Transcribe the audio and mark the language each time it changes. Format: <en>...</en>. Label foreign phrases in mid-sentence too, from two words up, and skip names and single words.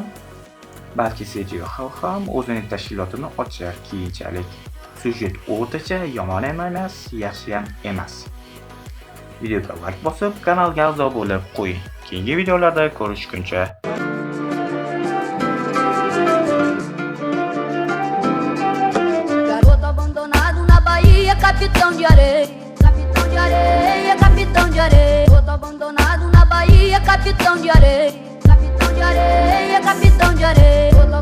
<uz>Balki Sejinxo ham o'zining tashkilotini ochar keyinchalik. Sujet o'rtacha, yomon ham emas, yaxshi ham emas. Videoga like bosib, kanalga a'zo bo'lib qo'ying. Keyingi videolarda ko'rishguncha.</uz> <pt>Garoto abandonado na Bahia, capitão de areia. Capitão de areia, capitão de areia. Garoto abandonado na Bahia, capitão de areia. Capitão de areia, capitão de areia.</pt>